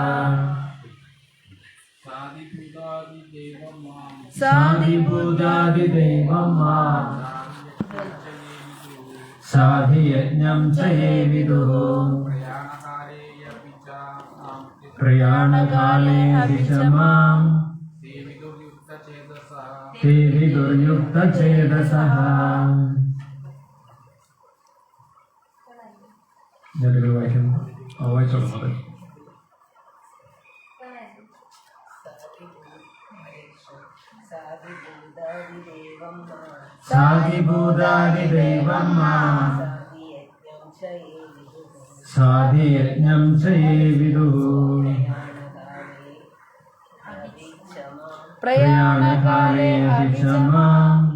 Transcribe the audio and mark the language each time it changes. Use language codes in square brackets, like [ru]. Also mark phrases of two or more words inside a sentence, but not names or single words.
[sa] साधिभूतादिदैवं मां साधियज्ञं च ये विदुः प्रयाणकालेऽपि च मां ते ते विदुर्युक्तचेतसः വായിച്ചോളൂ. സാധിഭൂതാദിദൈവം മാം സാധിയജ്ഞം ചയേ വിദുഃ പ്രയാണകാലേ അഭിചമാം